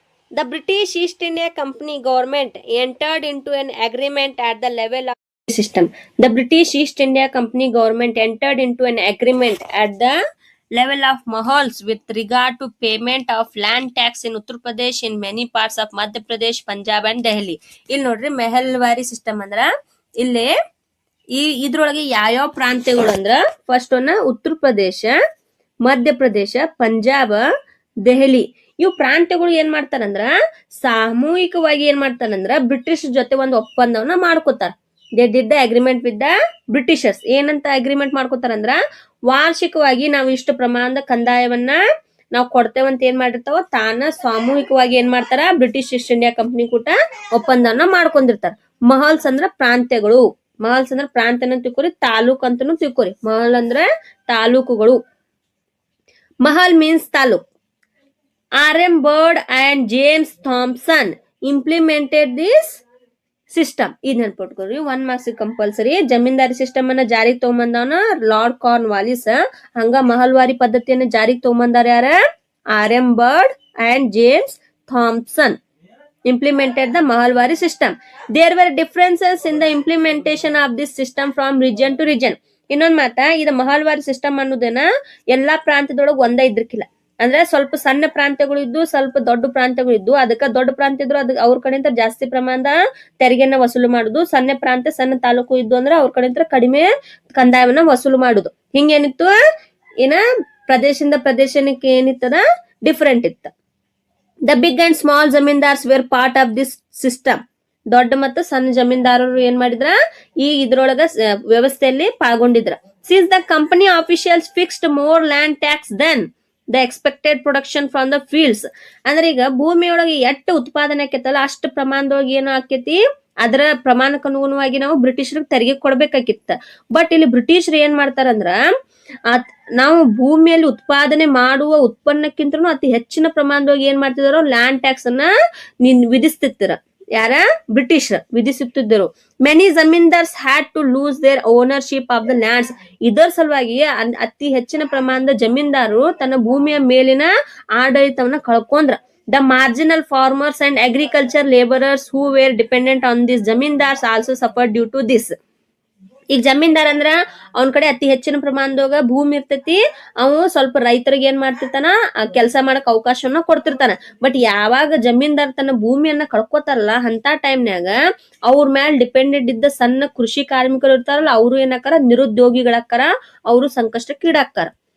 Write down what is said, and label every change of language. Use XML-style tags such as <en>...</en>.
<en>The British East India Company government entered into an agreement at the level of system. The British East India Company government entered into an agreement at the level of mahals with regard to payment of land tax in Uttar Pradesh, in many parts of Madhya Pradesh, Punjab and Delhi.</en> <kn>ಇಲ್ಲಿ ನೋಡ್ರಿ, ಮೆಹಲ್ವಾರಿ system ಅಂದ್ರ ಇಲ್ಲಿ ಇದ್ರೊಳಗೆ ಯಾವ ಪ್ರಾಂತ್ಯಗಳು ಅಂದ್ರ first Uttar Pradesh, Madhya Pradesh, Punjab, Delhi ಇವು ಪ್ರಾಂತ್ಯಗಳು ಏನ್ ಮಾಡ್ತಾರಂದ್ರ ಸಾಮೂಹಿಕವಾಗಿ ಏನ್ ಮಾಡ್ತಾರಂದ್ರ ಬ್ರಿಟಿಷ್ ಜೊತೆ ಒಂದು ಒಪ್ಪಂದವನ್ನ ಮಾಡ್ಕೋತಾರ.</kn> <en>They did the agreement with the Britishers.</en> <kn>ಏನಂತ ಅಗ್ರಿಮೆಂಟ್ ಮಾಡ್ಕೋತಾರಂದ್ರ ವಾರ್ಷಿಕವಾಗಿ ನಾವು ಇಷ್ಟು ಪ್ರಮಾಣದ ಕಂದಾಯವನ್ನ ನಾವು ಕೊಡ್ತೇವಂತ ಏನ್ ಮಾಡಿರ್ತಾವ ತಾನ ಸಾಮೂಹಿಕವಾಗಿ ಏನ್ ಮಾಡ್ತಾರ ಬ್ರಿಟಿಷ್ ಈಸ್ಟ್ ಇಂಡಿಯಾ ಕಂಪನಿ ಕೂಟ ಒಪ್ಪಂದವನ್ನ ಮಾಡ್ಕೊಂಡಿರ್ತಾರ. ಮಹಲ್ಸ್ ಅಂದ್ರ ಪ್ರಾಂತ್ಯಗಳು. ಮಹಲ್ಸ್ ಅಂದ್ರ ಪ್ರಾಂತ್ಯನ ತಿಳ್ಕೊರಿ, ತಾಲೂಕ್ ಅಂತನೂ ತಿಳ್ಕೊರಿ. ಮಹಲ್ ಅಂದ್ರ ತಾಲೂಕುಗಳು.</kn> <en>Mahal means taluk. R.M. Bird and James Thompson implemented this system.</en> <kn>ಇದು ನೆನ್ಪಿಟ್ಕೊರಿ, 1 ಮಾರ್ಕ್ಸ್ ಕಂಪಲ್ಸರಿ. ಜಮೀನ್ದಾರಿ ಸಿಸ್ಟಮ್ ಅನ್ನ ಜಾರಿಗೆ ತಗೊಂಬಂದವನ ಲಾರ್ಡ್ ಕಾರ್ನ್ ವಾಲಿಸ್. ಹಂಗ ಮಹಲ್ವಾರಿ ಪದ್ಧತಿಯನ್ನ ಜಾರಿಗೆ ತಗೊಂಬಂದಾರ ಯಾರ?</kn> <en>R.M. Bird and James Thompson implemented the Mahalwari system. There were differences in the implementation of this system from region to region.</en> <kn>ಇನ್ನೊಂದ್ ಮಾತ, ಇದು mahalwari system ಅನ್ನೋದೇನ ಎಲ್ಲಾ ಪ್ರಾಂತ್ಯದೊಳಗೆ ಒಂದ ಇದ್ರಕಿಲ್ಲ. ಅಂದ್ರೆ ಸ್ವಲ್ಪ ಸಣ್ಣ ಪ್ರಾಂತ್ಯಗಳು ಇದ್ದು, ಸ್ವಲ್ಪ ದೊಡ್ಡ ಪ್ರಾಂತ್ಯಗಳು ಇದ್ದು. ಅದಕ್ಕ ದೊಡ್ಡ ಪ್ರಾಂತ್ಯ ಇದ್ರು ಅದ್ ಅವ್ರ ಕಡೆಯಿಂದ ಜಾಸ್ತಿ ಪ್ರಮಾಣದ ತೆರಿಗೆನ ವಸೂಲು ಮಾಡುದು. ಸಣ್ಣ ಪ್ರಾಂತ್ಯ, ಸಣ್ಣ ತಾಲೂಕು ಇದ್ದು ಅಂದ್ರೆ ಅವ್ರ ಕಡೆಯಿಂದ ಕಡಿಮೆ ಕಂದಾಯವನ್ನ ವಸೂಲು ಮಾಡುದು. ಹಿಂಗೇನಿತ್ತು, ಏನ ಪ್ರದೇಶದಿಂದ ಪ್ರದೇಶಕ್ಕೆ ಏನಿತ್ತದ ಡಿಫರೆಂಟ್ ಇತ್ತು.</kn> <en>The big and small zamindars were part of this system.</en> <kn>ದೊಡ್ಡ ಮತ್ತು ಸಣ್ಣ ಜಮೀನ್ದಾರರು ಏನ್ ಮಾಡಿದ್ರ, ಈ ಇದ್ರೊಳಗ ವ್ಯವಸ್ಥೆಯಲ್ಲಿ ಪಾಲ್ಗೊಂಡಿದ್ರ.</kn> <en>Since the company officials fixed more land tax than the expected production from the fields.</en> <kn>ಅಂದ್ರೆ ಈಗ ಭೂಮಿಯೊಳಗೆ ಎಷ್ಟು ಉತ್ಪಾದನೆ ಆಕೇತಲ್ಲ ಅಷ್ಟು ಪ್ರಮಾಣದೊಳಗೆ ಏನು ಆಕೇತಿ, ಅದರ ಪ್ರಮಾಣಕ್ಕೆ ಅನುಗುಣವಾಗಿ ನಾವು ಬ್ರಿಟಿಷರಿಗೆ ತೆರಿಗೆ ಕೊಡ್ಬೇಕಾಗಿತ್ತ. ಬಟ್ ಇಲ್ಲಿ ಬ್ರಿಟಿಷರು ಏನ್ ಮಾಡ್ತಾರಂದ್ರ, ನಾವು ಭೂಮಿಯಲ್ಲಿ ಉತ್ಪಾದನೆ ಮಾಡುವ ಉತ್ಪನ್ನಕ್ಕಿಂತನೂ ಅತಿ ಹೆಚ್ಚಿನ ಪ್ರಮಾಣದೊಳಗೆ ಏನ್ ಮಾಡ್ತಿದಾರೋ ಲ್ಯಾಂಡ್ ಟ್ಯಾಕ್ಸ್ ಅನ್ನ ವಿಧಿಸ್ತಿರ್ತಾರ. ಯಾರ? ಬ್ರಿಟಿಷರ್ ವಿಧಿಸುತ್ತಿದ್ದರು.</kn> <en>Many zamindars had to lose their ownership of the lands.</en> <kn>ಇದರ ಸಲುವಾಗಿ ಅತಿ ಹೆಚ್ಚಿನ ಪ್ರಮಾಣದ ಜಮೀನ್ದಾರರು ತನ್ನ ಭೂಮಿಯ ಮೇಲಿನ ಆಡಳಿತವನ್ನ ಕಳ್ಕೊಂಡ್ರ.</kn> <en>The marginal farmers and agriculture laborers who were dependent on these zamindars also suffered due to this.</en> <kn>ಈಗ ಜಮೀನ್ದಾರ್ ಅಂದ್ರ ಅವನ ಕಡೆ ಅತಿ ಹೆಚ್ಚಿನ ಪ್ರಮಾಣದಾಗ ಭೂಮಿ ಇರ್ತೈತಿ. ಅವು ಸ್ವಲ್ಪ ರೈತರಿಗೆ ಏನ್ ಮಾಡ್ತಿರ್ತಾನ, ಕೆಲಸ ಮಾಡಕ್ ಅವಕಾಶವನ್ನ ಕೊಡ್ತಿರ್ತಾನ. ಬಟ್ ಯಾವಾಗ ಜಮೀನ್ದಾರ್ ತನ್ನ ಭೂಮಿಯನ್ನ ಕಳ್ಕೊತಾರಲ್ಲ, ಅಂತ ಟೈಮ್ನ್ಯಾಗ ಅವ್ರ ಮ್ಯಾಲ ಡಿಪೆಂಡೆಂಟ್ ಇದ್ದ ಸಣ್ಣ ಕೃಷಿ ಕಾರ್ಮಿಕರು ಇರ್ತಾರಲ್ಲ, ಅವ್ರು ಏನಾಕಾರ ನಿರುದ್ಯೋಗಿಗಳಾಕಾರ, ಅವರು ಸಂಕಷ್ಟಕ್ಕೀಡಾಕ್ಕಾರ.</kn>